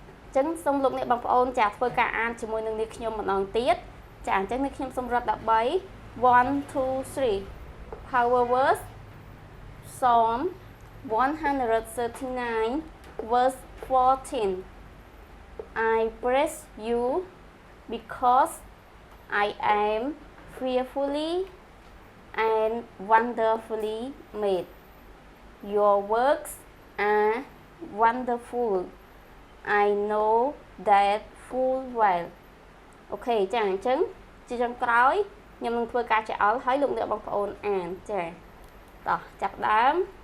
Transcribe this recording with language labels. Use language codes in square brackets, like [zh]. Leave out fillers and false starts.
[km] ញ្ចឹងសូមលោកអ្នកបងប្អូនចាធ្វើការអានជាមួយនឹងនេះខ្ញុំម្ដងទៀតចាអញ្ចឹងនេះខ្ញុំសូមរត់13 1 2 3 [en] Power verse Psalm 139 verse 14 I praise you because I am fearfully and wonderfully made. Your works are wonderful. I know that full well. [km] អូខេចាអញ្ចឹងជាចុងក្រោយខ្ញុំនឹងធ្វើការចោលឲ្យលោកអ្នកបងប្អូនអានចាតោះចាប់ដើម